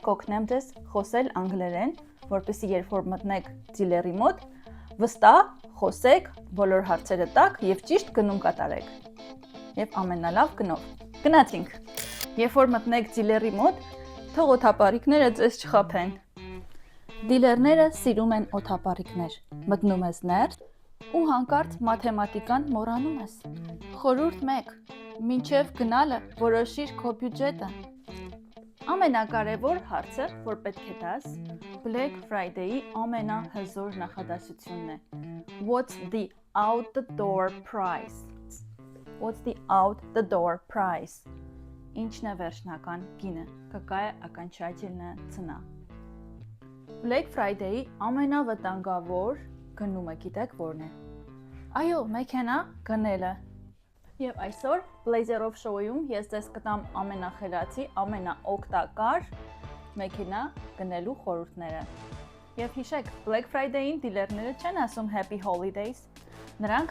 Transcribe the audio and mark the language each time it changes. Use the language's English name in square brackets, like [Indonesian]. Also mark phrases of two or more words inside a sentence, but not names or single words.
[Armenian] կօգնեմ ձեզ խոսել անգլերեն, որպեսզի երբ որ մտնեք դիլերի մոտ, վստահ խոսեք, բոլոր հարցերը տաք եւ ճիշտ գնում կատարեք։ Եվ ամենալավ գնով։ Գնացինք։ Երբ որ մտնեք դիլերի մոտ, թող օթապարիկները ձեզ չխաբեն։ Դիլերները սիրում են օթապարիկներ։ Մտնում ես ներս ու հանկարծ մաթեմատիկան մոռանում ես։ Խորհուրդ 1. Մինչև գնալը որոշիր քո բյուջետը։ Ամենակարևոր հարցը, որ պետք է տաս, Black Friday-ի ամենահզոր նախադասությունն է։ [English] What's the out the door price? What's the out the door price? [Armenian] Ինչն է վերջնական գինը? [Russian] Какая окончательная цена? [Armenian] Black Friday-ի ամենավտանգավոր գնումը գիտեք որն է։ Այո, մեքենա գնելը։ Եվ այսօր Blazer of Show-ում ես ձեզ կտամ ամենախելացի, ամենաօգտակար մեքենա գնելու խորհուրդները։ Եվ հիշեք, Black Friday-ին դիլերները չեն ասում [English] Happy Holidays, [Armenian] նրանք